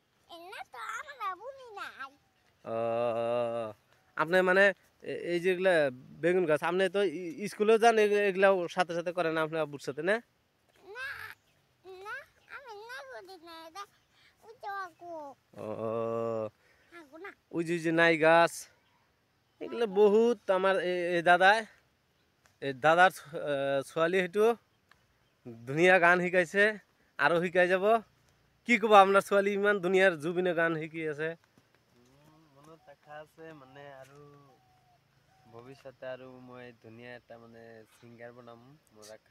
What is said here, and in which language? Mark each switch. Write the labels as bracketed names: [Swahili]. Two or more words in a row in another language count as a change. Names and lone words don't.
[Bangla] ও, আপনি মানে এই যেগুলা বেগুন গাছ, আপনি তো স্কুলেও যান, এগুলাও সাথে সাথে করেন আপনি আব্বুর সাথে না? ও, ওই যে নাই গাছ, এগুলো বহুত আমার এই দাদায়, [Assamese] এই দাদার ছোৱালী সেইটো ধুনীয়া গান শিকাইছে, আৰু শিকাই যাব। কি ক'ব, আপোনাৰ ছোৱালী ইমান ধুনীয়াৰ জুবিনে গান শিকি আছে। মনত আশা আছে মানে আৰু ভৱিষ্যতে আৰু মই ধুনীয়া এটা মানে ছিংগাৰ বনাম মোৰ আশা।